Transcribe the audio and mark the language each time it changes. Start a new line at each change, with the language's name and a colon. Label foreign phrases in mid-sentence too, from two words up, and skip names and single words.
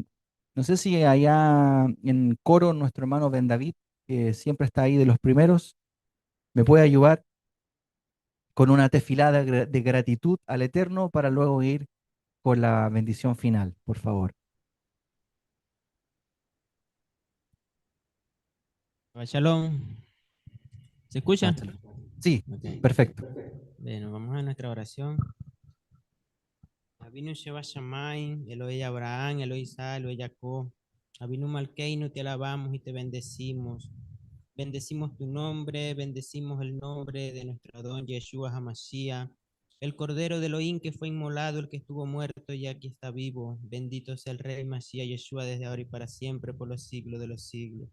Spanish: No sé si allá en coro nuestro hermano Ben David, que siempre está ahí de los primeros, me puede ayudar con una tefilada de gratitud al Eterno para luego ir con la bendición final, por favor. Shalom. ¿Se escucha? Cháchalo. Sí, Ok. perfecto. Bueno, vamos a nuestra oración.
Hebrew: אבינו שבשמים, אלהי אברהם, אלהי יצחק, אלהי יעקב. אבינו מלכנו,
Spanish: te alabamos y te bendecimos. Bendecimos tu nombre, bendecimos el nombre de nuestro don Yeshua Hamashiach, el Cordero de Elohim que fue inmolado, el que estuvo muerto y aquí está vivo. Bendito sea el Rey Mashiach Yeshua desde ahora y para siempre, por los siglos de los siglos.